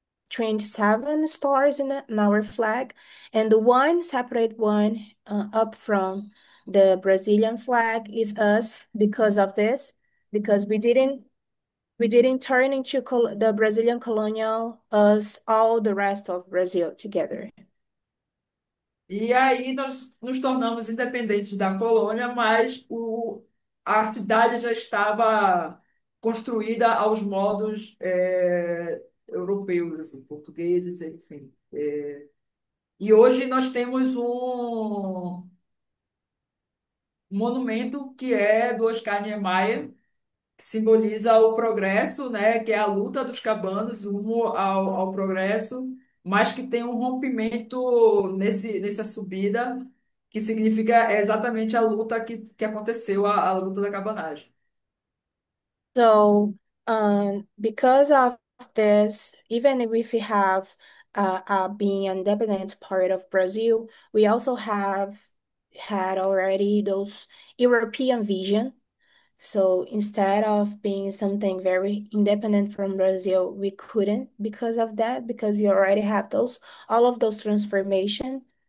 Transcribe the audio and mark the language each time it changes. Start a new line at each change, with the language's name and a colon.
English: 27 stars in our flag, and the one separate one up from the Brazilian flag is us because of this, because we didn't turn into the Brazilian colonial as all the rest of Brazil together.
Portuguese: E aí nós nos tornamos independentes da colônia, mas a cidade já estava construída aos modos europeus, assim, portugueses, enfim. E hoje nós temos um monumento que é do Oscar Niemeyer, que simboliza o progresso, né, que é a luta dos cabanos rumo ao progresso, mas que tem um rompimento nessa subida, que significa exatamente a luta que aconteceu, a luta da cabanagem.
English: So, because of this, even if we have being independent part of Brazil, we also have had already those European vision. So instead of being something very independent from Brazil, we couldn't because of that, because we already have all of those transformation.